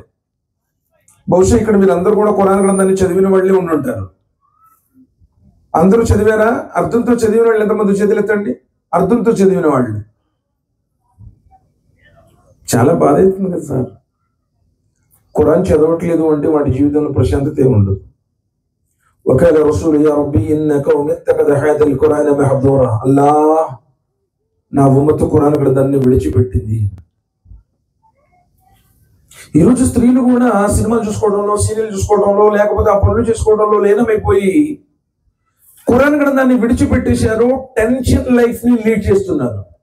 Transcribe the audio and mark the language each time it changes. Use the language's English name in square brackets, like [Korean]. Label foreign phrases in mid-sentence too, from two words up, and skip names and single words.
[Telugu] బహుశా ఇక్కడ మీరు అందరూ కూడా ఖురాన్ గ్రంథాన్ని చదివిన వాళ్ళే ఉండుంటారు. అందరూ చదివారా? అర్థంతో చదివిన వాళ్ళు ఎంతమంది చేతులెత్తండి. అర్థంతో చదివిన వాళ్ళు. చాలా బాధ అవుతుంది కదా సార్. ఖురాన్ చదవట్లేదు అంటే వాటి జీవితంలో ప్రశాంతత ఉండదు. [Arabic] وقال رسول يا ربي إن قوم اتخذ هذا القرآن محظورا. [Telugu] అల్లాహ్, నా ఉమ్మతు ఖురాన్ గ్రంథాన్ని విడిచిపెట్టింది. ఈరోజు స్త్రీలు కూడా సినిమాలు చూసుకోవడంలో, సీరియల్ చూసుకోవడంలో, లేకపోతే ఆ పనులు చేసుకోవడంలో లీనమైపోయి ఖురాన్ గ్రంథాన్ని విడిచిపెట్టేశారు. [English] tension life [Telugu] ని లీడ్ చేస్తున్నారు.